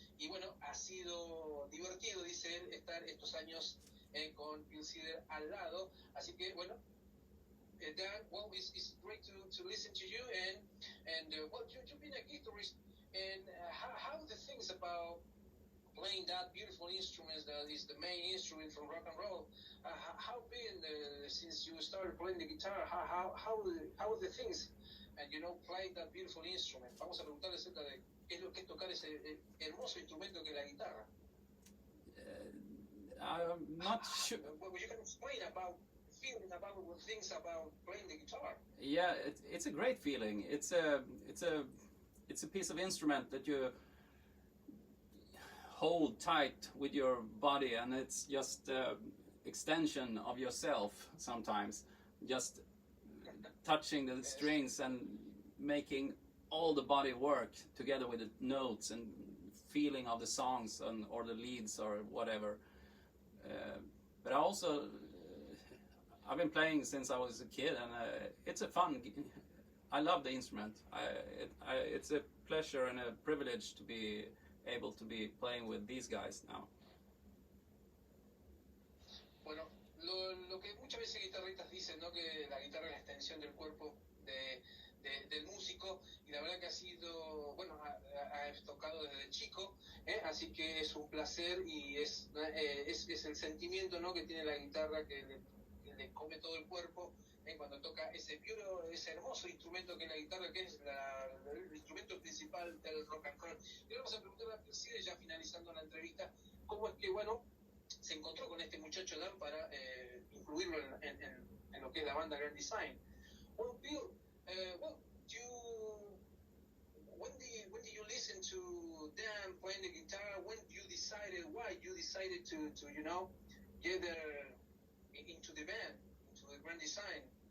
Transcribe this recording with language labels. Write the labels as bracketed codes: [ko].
[es] Y bueno, ha sido divertido, dice él, estar estos años con Pille al lado, así que bueno, [en] Dan, well, it's great to listen to you, and well, you've been a guitarist, and how the things about playing that beautiful instrument that is the main instrument from rock and roll, how been since you started playing the guitar? How the things and play that beautiful instrument. [es] Vamos a preguntarle acerca de qué es lo que es tocar ese hermoso instrumento que es la guitarra. [en] I'm not sure. Well, you can explain about feeling about things about playing the guitar. Yeah, it's a great feeling. It's a piece of instrument that you hold tight with your body, and it's just extension of yourself sometimes, just touching the strings and making all the body work together with the notes and feeling of the songs or the leads or whatever. But I also I've been playing since I was a kid, and it's a fun. I love the instrument. It's a pleasure and a privilege to be able to be playing with these guys now. [es] Bueno, lo que muchas veces guitarristas dicen, ¿no? Que la guitarra es la extensión del cuerpo del músico, y la verdad que ha sido, bueno, ha tocado desde chico, así que es un placer y es el sentimiento, ¿no? Que tiene la guitarra que le come todo el cuerpo, cuando toca ese hermoso instrumento que es la guitarra, que es el instrumento principal del rock and roll. Y vamos a preguntarle a Pelle, ya finalizando la entrevista, cómo es que, bueno, se encontró con este muchacho Dan para incluirlo en lo que es la banda Grand Design. [en] Well, Bill, when did you listen to Dan playing the guitar? When why you decided to get into the band, into the Grand Design?